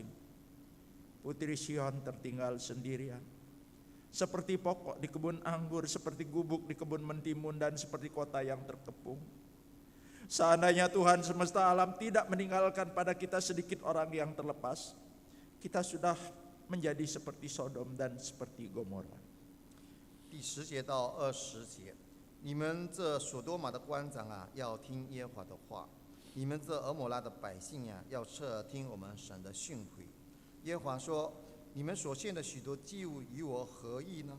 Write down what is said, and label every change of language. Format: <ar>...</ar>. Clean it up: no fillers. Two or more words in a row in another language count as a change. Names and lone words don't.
<id>Putri Sion tertinggal sendirian, seperti pokok di kebun anggur, seperti gubuk di kebun mentimun, dan seperti kota yang terkepung. Seandainya Tuhan semesta alam tidak meninggalkan pada kita sedikit orang yang terlepas, kita sudah menjadi seperti Sodom dan seperti Gomora.</id> <zh>第10节到20节，你们这所多玛的官长啊，要听耶和华的话；你们这俄摩拉的百姓啊，要侧听我们神的训诲。耶和华说：你们所献的许多祭物与我何异呢？</zh>